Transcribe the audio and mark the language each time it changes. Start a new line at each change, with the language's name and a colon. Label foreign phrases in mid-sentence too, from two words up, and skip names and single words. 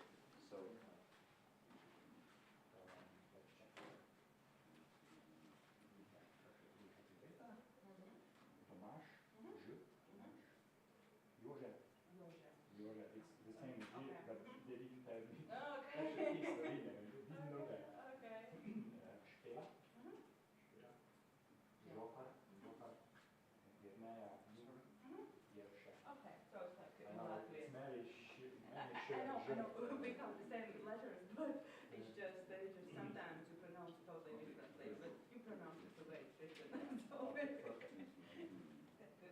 English: So. Let's check. Tomáš, Jože. It's the same as here, but they didn't tell me. Actually, it's Slovenia. I didn't know that. Štela. Žopar. Jerneja. Jerša. Okay, so it's like in It's Latvia. Mary. I know, we have the same letters, but it's just sometimes you pronounce totally differently, but you pronounce it the way it's written. So that's good.